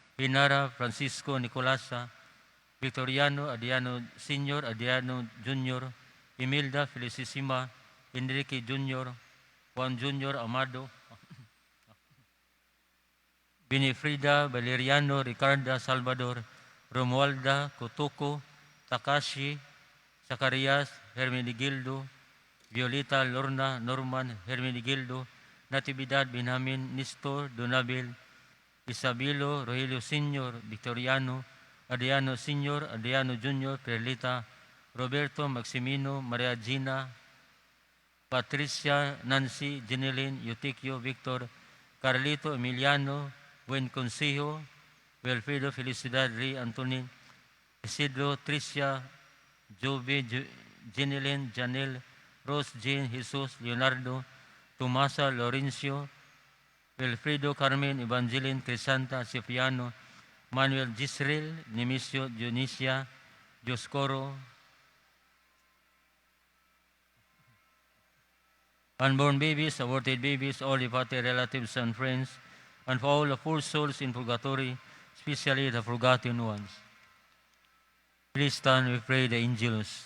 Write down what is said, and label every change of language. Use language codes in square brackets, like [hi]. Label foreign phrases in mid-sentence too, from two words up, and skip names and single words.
[en] Pinara Francisco Nicolasa, Victoriano Adriano Sr., Adriano Jr., Imelda Felicissima, Enrique Jr., Juan Jr. Amado, Binifrida Valeriano Ricarda Salvador, Romualda Cotuco, Takashi, Zacarias Hermenegildo, Violeta Lorna Norman Hermenegildo, Natividad Benjamin Nistor Donabil, Isabelo Rogelio Sr., Victoriano, Adriano Sr., Adriano Jr., Perlita, Roberto Maximino, Maria Gina, Patricia, Nancy, Jeneline, Eutikio, Victor, Carlito, Emiliano, Buen Consejo, Wilfredo, Felicidad, Rey, Antonin, Isidro, Tricia, Jove, Jeneline, Janel, Rose, Jane, Jesus, Leonardo, Tomasa, Lorenzo, Wilfredo, Carmen, Evangeline, Crisanta, Cipriano, Manuel Gisrel, Nemesio, Dionisia, Dioscoro, unborn babies, aborted babies, all departed relatives and friends, and for all the poor souls in purgatory, especially the forgotten ones. Please stand, we pray the angels.